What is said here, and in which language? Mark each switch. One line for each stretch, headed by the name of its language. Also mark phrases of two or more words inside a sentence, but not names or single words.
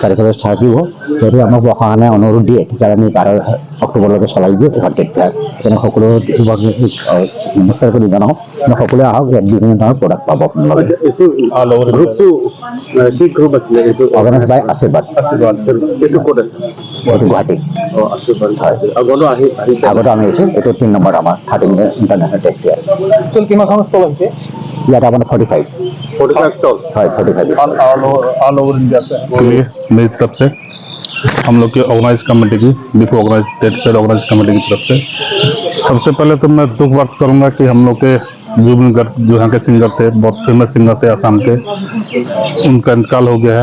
Assamese: তাৰিখলৈ ষ্টাৰ্ট হ'ব যদি আমাক প্ৰশাসনে অনুৰোধ দিয়ে তেতিয়া আমি 12 অক্টোবৰলৈকে চলাই দিওঁ এখন তেতিয়া সকলো নমস্কাৰ কৰি জনাওঁ সকলোৱে আহক বিভিন্ন ধৰণৰ প্ৰডাক্ট পাব আপোনালোকে গ্ৰুপটো কি গ্ৰুপ আছিলে এইটো
English: organise by
Assamese: আশীৰ্বাদ এইটো ক'ত আছে এইটো গুৱাহাটী আগতে আমি আহিছোঁ এইটো 3 নম্বৰ আমাৰ 13
English: international tex fair
Hindi: किमान स्टॉल है यार अपन 45 स्टॉल है 45
English: all over India
Hindi: से मेरी तरफ से हम लोग की
English: organise committee
Hindi: की डिफो
English: organise trade fair organise committee
Hindi: की तरफ से सबसे पहले तो मैं दुख व्यक्त करूंगा कि हम लोग के जुबिन गर्ग जो यहाँ के सिंगर थे बहुत
English: famous singer
Hindi: थे आसाम के उनका इंतकाल हो गया है।